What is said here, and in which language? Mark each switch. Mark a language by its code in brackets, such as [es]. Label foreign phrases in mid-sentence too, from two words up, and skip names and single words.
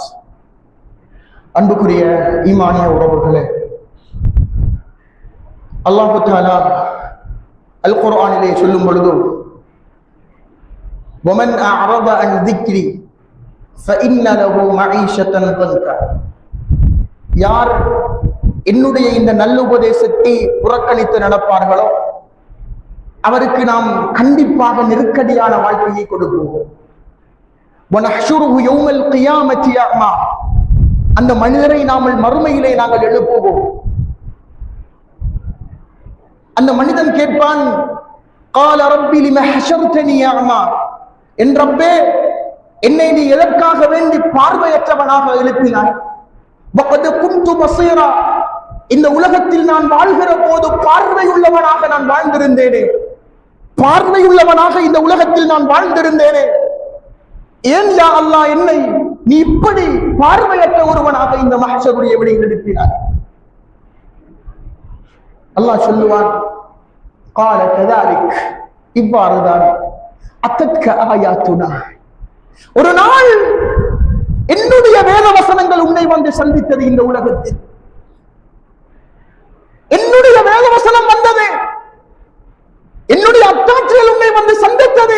[ta] அன்புக்குரிய ஈமானிய உறவுகளே, அல்லாஹ் தஆலா அல் குர்ஆனிலே சொல்லும் பொழுது [ar] ومن أعرض عن ذكري فإن له معيشة ضنكا, [ta] யார் என்னுடைய இந்த நல்லுபதேசத்தை புறக்கணித்து நடப்பார்களோ அவருக்கு நாம் கண்டிப்பாக நெருக்கடியான வாழ்க்கையை கொடுப்போம். [ar] ونحشره يوم القيامة أعمى, [ta] அந்த மனிதரை நாங்கள் மறுமையிலே நாங்கள் எழுப்புவோம். அந்த மனிதன் கேட்பான், [ar] قال رب لما حشرتني أعمى, [ta] என் ரப்பே என்னை நீ எதற்காக வேண்டி பார்வையற்றவனாக எழுப்பினாய்? [ar] وقد كنت بصيرا, [ta] இந்த உலகத்தில் நான் வாழ்கிற போது பார்வை உள்ளவனாக நான் வாழ்ந்திருந்தேனே, பார்வை உள்ளவனாக இந்த உலகத்தில் நான் வாழ்ந்திருந்தேனே, ஏன் யா அல்லாஹ் என்னை நீ இப்படி பார்வையற்ற ஒருவனாக இந்த மஹ்ஷருடைய விடையில் எழுப்பினாய்? அல்லாஹ் சொல்லுவான், [ar] قال كذلك, [ta] இவ்வாறுதான் [ar] أتتك آياتنا, [ta] ஒரு நாள் வந்து சந்தித்தது இந்த உலகத்தில். என்னுடைய வேதவசனம் வந்தது, என்னுடைய அத்தாட்சிகள் உன்னை வந்து சந்தித்தது.